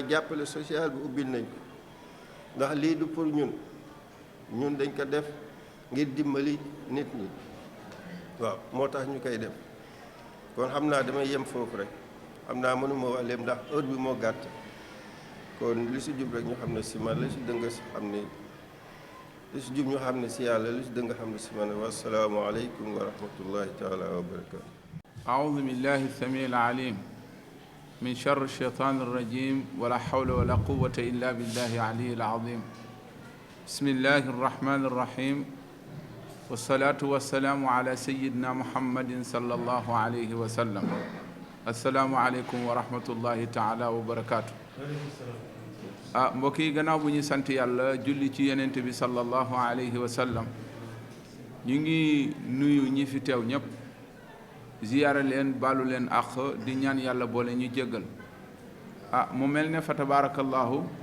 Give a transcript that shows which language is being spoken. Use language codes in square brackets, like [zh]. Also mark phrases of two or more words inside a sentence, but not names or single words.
[wo] jàppale social bi ubbil nañ ko ndax lii du pour ñun dañ ko def ngir dimbali nit ñi waaw moo tax ñu koy def kon xam naa damay yem foofu rek xam naa mënuma wax lépp ndax heure bi moo gàtt kon li si jub rek ñu xam ne si man li si dëng si xam ne li si jub ñu xam ne si yàlla li si dëng xam ne si man [ar] والسلام عليكم ورحمة الله تعالى وبركاته أعوذ بالله السميع العليم من شر الشيطان الرجيم ولا حول ولا قوة إلا بالله العلي العظيم بسم الله الرحمن الرحيم والصلاة والسلام على سيدنا محمد صلى الله عليه وسلم السلام عليكم ورحمة الله تعالى وبركاته [wo] mbokk yi gannaaw bu ñu sant yàlla julli ci yonent bi [ar] صلى الله عليه وسلم [wo] ñu ngi nuyu ñi fi teew ñëpp ziyaara leen baalu leen àq di ñaan yàlla boole ñu jéggal mu mel ne fa tabarakallahu